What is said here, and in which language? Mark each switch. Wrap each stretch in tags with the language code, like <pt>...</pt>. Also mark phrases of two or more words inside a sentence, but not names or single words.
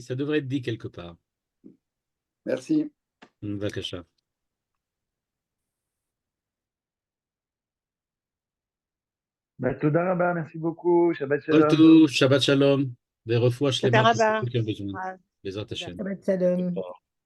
<fr>Ça devrait être dit quelque part. Merci. Vakasha. Bah,</fr> <he>תודה רבה,</he> <fr>merci beaucoup. Shabbat Kol Shalom.</fr> <he>טוב, שבת שלום.</he> <fr>Des refouaches les תודה mains pour רבה. ceux qui ont besoin. וואו, Les תודה. Hashem.</fr> <he>שבת שלום.</he>